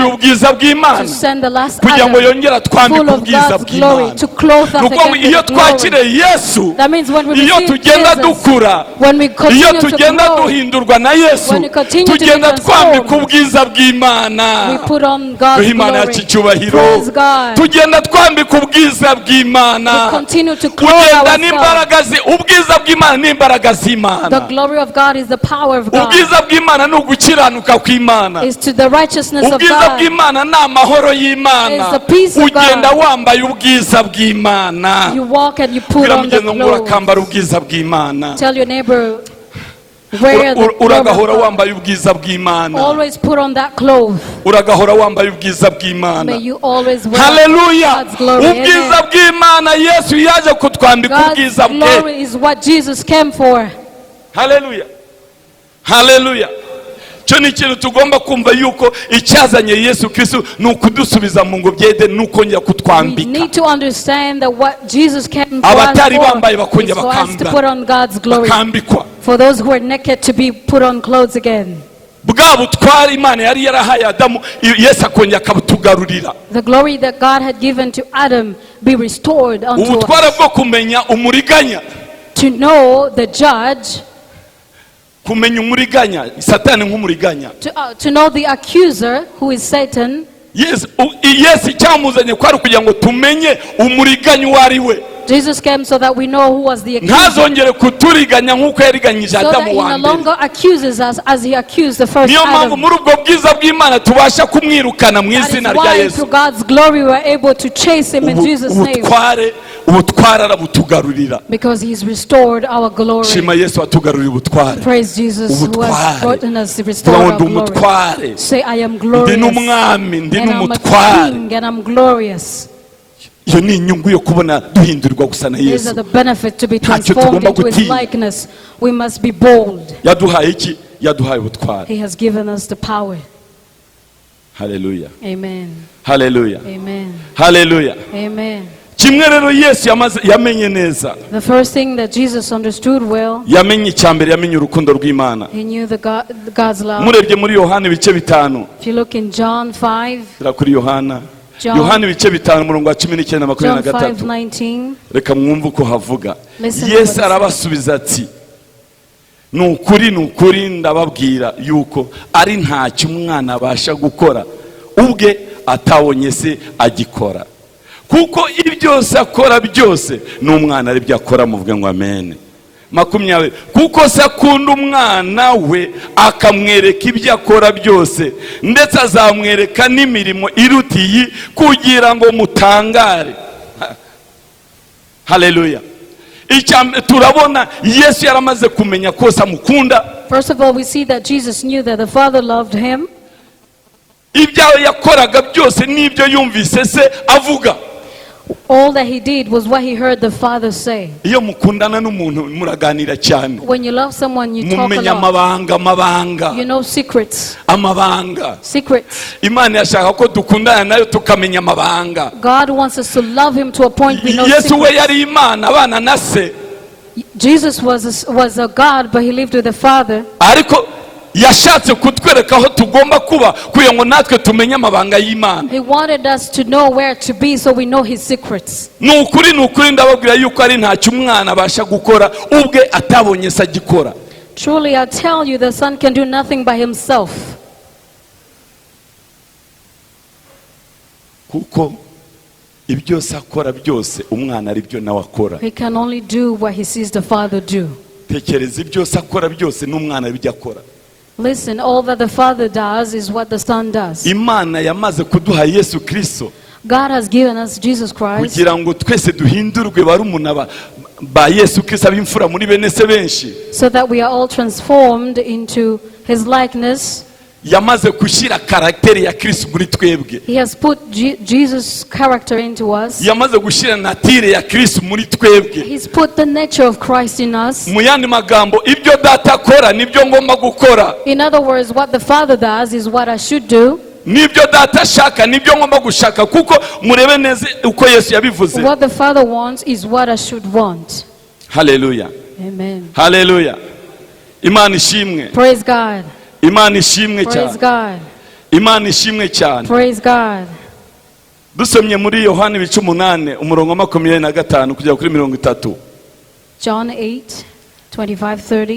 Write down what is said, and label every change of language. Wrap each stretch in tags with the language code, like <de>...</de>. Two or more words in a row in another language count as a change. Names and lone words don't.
<en>to</en> <rw>ubwiza bw'Imana,</rw> <en>send the last</en> <rw>kugira ngo Adam yongere atwambike</rw> <en>full of</en> <rw>ubwiza</rw> <en>God's glory,</en> <rw>bw'Imana.</rw> <en>to clothe us</en> <rw>Nuko</rw> <en>again</en> <rw>iyo</rw> <en>with glory.</en> <rw>twakiriye Yesu,</rw> <en>That means when we</en> <rw>iyo</rw> <en>receive</en> <rw>tugenda</rw> <en>Jesus,</en> <rw>dukura,</rw> <en>when we</en> <rw>iyo</rw> <en>continue to</en> <rw>tugenda</rw> <en>grow,</en> <rw>duhindurwa na Yesu,</rw> <en>when we continue to be</en> <rw>tugenda twambika</rw> <en>transformed,</en> <rw>ubwiza bw'Imana.</rw> <en>we put on God's</en> <rw>Duhe Imana</rw> <en>glory.</en> <rw>yacu icyubahiro.</rw> <en>Praise God.</en> <rw>Tugenda twambika ubwiza</rw> <en>We</en> <rw>bw'Imana.</rw> <en>continue to clothe</en> <rw>Ugenda</rw> <en>ourselves.</en> <rw>n'imbaraga ubwiza bw'Imana n'imbaraga</rw> <en>The</en> <rw>z'Imana.</rw> <en>glory of God is the power of God.</en> <rw>Ubwiza bw'Imana ni ugukiranuka kw'Imana.</rw> <en>Is to the righteousness of</en> <rw>Ubwiza</rw> <en>God.</en> <rw>bw'Imana ni amahoro y'Imana.</rw> <en>Is the peace of</en> <rw>Ugenda</rw> <en>God.</en> <rw>wambaye ubwiza bw'Imana.</rw> <en>You walk and you put</en> <rw>Bwira</rw> <en>on the</en> <rw>mugenzi ngo</rw> <en>clothes.</en> <rw>urakambara ubwiza bw'Imana.</rw> <en>Tell your neighbor, wear the glory of</en> <rw>Uragahora</rw> <en>God.</en> <rw>wambaye ubwiza bw'Imana.</rw> <en>Always put on that cloth.</en> <rw>Uragahora wambaye ubwiza</rw> <en>May</en> <rw>bw'Imana.</rw> <en>you always wear</en> <rw>Haleluya.</rw> <en>God's glory.</en> <rw>Ubwiza</rw> <en>Amen.</en> <rw>bw'Imana, Yesu yaje kutwambika</rw> <en>God's</en> <rw>ubwiza bwe.</rw> <en>glory is what Jesus came for.</en> <rw>Haleluya. Haleluya. Cyo ni ikintu tugomba kumva yuko icyazanye Yesu Kristo ni ukudusubiza mu ngobyi y'Edeni, ni ukongera</rw> <en>We</en> <rw>kutwambika.</rw> <en>need to understand that what Jesus came for</en> <rw>Abatari</rw> <en>us</en> <rw>bambaye</rw> <en>for</en> <rw>bakongera</rw> <en>is for us to</en> <rw>bakambara.</rw> <en>put on God's glory.</en> <rw>Bakambikwa.</rw> <en>For those who are naked to be put on clothes again.</en> <rw>Bwa butware Imana yari yarahaye Adamu, Yesu akongera akabutugarurira.</rw> <en>The glory that God had given to Adam be restored unto</en> <rw>Ubutware</rw> <en>us.</en> <rw>bwo kumenya umuriganya.</rw> <en>To know the judge,</en> <rw>Kumenya umuriganya, Satani nk'umuriganya.</rw> <en>to know the accuser, who is Satan.</en> <rw>Yesu icyamuzanye kwari kugira ngo tumenye umuriganya uwo ari we.</rw> <en>Jesus came so that we know who was the accuser.</en> <rw>Ntazongere kuturiganya nk'uko yariganyije</rw> <en>So that</en> <rw>Adamu</rw> <en>he</en> <rw>wa</rw> <en>no</en> <rw>mbere.</rw> <en>longer accuses us as he accused the first</en> <rw>Niyo mpamvu</rw> <en>Adam.</en> <rw>muri ubwo bwiza bw'Imana tubasha kumwirukana mu</rw> <en>That is</en> <rw>izina rya</rw> <en>why</en> <rw>Yesu.</rw> <en>through God's glory we are able to chase him in Jesus' name.</en> <rw>Ubutware arabutugarurira.</rw> <en>Because he's restored our glory.</en> <rw>Shima Yesu atugarurira ubutware.</rw> <en>Praise Jesus who has</en> <rw>Ubutware.</rw> <en>gotten us restored</en> <rw>Tubaho</rw> <en>our</en> <rw>ndi</rw> <en>glory.</en> <rw>umutware.</rw> <en>Say, I am</en> <rw>Ndi</rw> <en>glorious.</en> <rw>n'umwami, ndi</rw> <en>And I'm a</en> <rw>n'umutware.</rw> <en>king and I'm glorious.</en> <rw>Iyo ni inyungu yo kubona duhindurirwa gusa na</rw> <en>These</en> <rw>Yesu.</rw> <en>are the benefits to be</en> <rw>Ntacyo</rw> <en>transformed</en> <rw>tugomba</rw> <en>into his</en> <rw>gutinya.</rw> <en>likeness. We must be bold.</en> <rw>Yaduhaye iki? Yaduhaye ubutware.</rw> <en>He has given us the power.</en> <rw>Haleluya.</rw> <en>Amen.</en> <rw>Haleluya.</rw> <en>Amen.</en> <rw>Haleluya.</rw> <en>Amen.</en> <rw>Kimwe rero Yesu yamenye neza.</rw> <en>The first thing that Jesus understood well,</en> <rw>Yamenye icyambere, yamenye urukundo rw'Imana.</rw> <en>he knew God's love.</en> <rw>Murebye muri Yohana ibice bitanu.</rw> <en>If you look in John 5,</en> <rw>Tira kuri Yohana.</rw> <en>John-</en> <rw>Yohana ibice bitanu umurongo wa 19 na</rw> <en>John 23. 5:19.</en> <rw>Reka mwumve uko havuga.</rw> <en>Listen to what</en> <rw>Yesu</rw> <en>it</en> <rw>arabasubiza ati, ni ukuri ndababwira yuko ari ntacyo umwana abasha gukora ubwe, atabonye se agikora. Kuko ibyose akora byose n'umwana ari byo akora, muvuge ngo amen. 20 kuko se akunda umwana we akamwereka ibyo akora byose, ndetse azamwereka n'imirimo irutiye kugira ngo mutangare. Haleluya. Turabona Yesu yaramaze kumenya ko se amukunda.</rw> <en>First of all, we see that Jesus knew that the Father loved him.</en> <rw>Ibyo yakoraga byose n'ibyo yumvise se avuga.</rw> <en>All that he did was what he heard the Father say.</en> <rw>Iyo mukundana n'umuntu muraganira cyane.</rw> <en>When you love someone, you talk a</en> <rw>Mumenya amabanga.</rw> <en>lot. You know secrets.</en> <rw>Amabanga.</rw> <en>Secrets.</en> <rw>Imana yashaka ko dukundana nayo tukamenya amabanga.</rw> <en>God wants us to love him to a point we know</en> <rw>Yesu we</rw> <en>secrets.</en> <rw>yari Imana abana na se.</rw> <en>Jesus was a God, but he lived with the Father.</en> <rw>Ariko yashatse kutwereka aho tugomba kuba kugira ngo natwe tumenye amabanga y'Imana.</rw> <en>He wanted us to know where to be so we know his secrets.</en> <rw>Nukuri ndababwira yuko ari ntacyo umwana abasha gukora ubwe atabonye se agikora.</rw> <en>Truly I tell you, the son can do nothing by himself.</en> <rw>Kuko ibyose akora byose umwana ari byo nawe akora.</rw> <en>He can only do what he sees the Father do.</en> <rw>Tekereza ibyose akora byose n'umwana ari byo akora.</rw> <en>Listen, all that the Father does is what the Son does.</en> <rw>Imana yamaze kuduha Yesu Kristo</rw> <en>God has given us Jesus Christ</en> <rw>kugira ngo twese duhindurwe barumuna ba Yesu Kristo ab'imfura muri bene se benshi.</rw> <en>so that we are all transformed into his likeness.</en> <rw>Yamaze gushyira karakteri ya Kristo muri twebwe.</rw> <en>He has put Jesus' character into us.</en> <rw>Yamaze gushyira natire ya Kristo muri twebwe.</rw> <en>He's put the nature of Christ in us.</en> <rw>Mu yandi magambo ibyo data akora nibyo ngomba gukora.</rw> <en>In other words, what the Father does is what I should do.</en> <rw>Nibyo data ashaka nibyo ngomba gushaka, kuko murebe neza uko Yesu yabivuze.</rw> <en>What the Father wants is what I should want.</en> <rw>Haleluya.</rw> <en>Amen.</en> <rw>Haleluya. Imana ishimwe.</rw> <en>Praise God.</en> <rw>Imana ishimwe</rw> <en>Praise</en> <rw>cyane.</rw> <en>God.</en> <rw>Imana ishimwe cyane.</rw> <en>Praise God.</en> <rw>Dusomye muri Yohana 8 umurongo wa 25 kugera kuri 30.</rw> <en>John 8:25-30.</en>